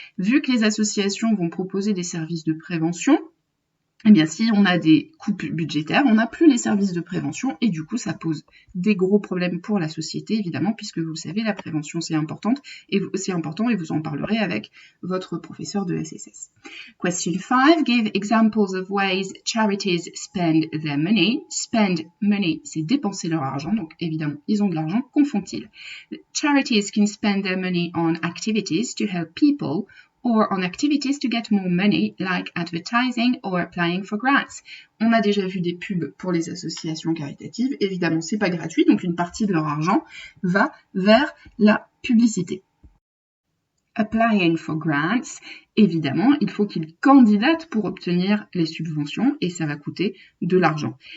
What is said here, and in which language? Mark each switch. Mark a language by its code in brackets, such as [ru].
[fr] Vu que les associations vont proposer des services de prévention, eh bien, si on a des coupes budgétaires, on n'a plus les services de prévention et du coup, ça pose des gros problèmes pour la société, évidemment, puisque vous le savez, la prévention, c'est important et vous en parlerez avec votre professeur de SSS. [en] Question 5. Give examples of ways charities spend their money. Spend money, [fr] c'est dépenser leur argent, donc évidemment, ils ont de l'argent. Qu'en font-ils? [en] Charities can spend their money on activities to help people or on activities to get more money, like advertising or applying for grants. [fr] On a déjà vu des pubs pour les associations caritatives. Évidemment, c'est pas gratuit, donc une partie de leur argent va vers la publicité. [en] Applying for grants, [fr] évidemment, il faut qu'ils candidatent pour obtenir les subventions et ça va coûter de l'argent.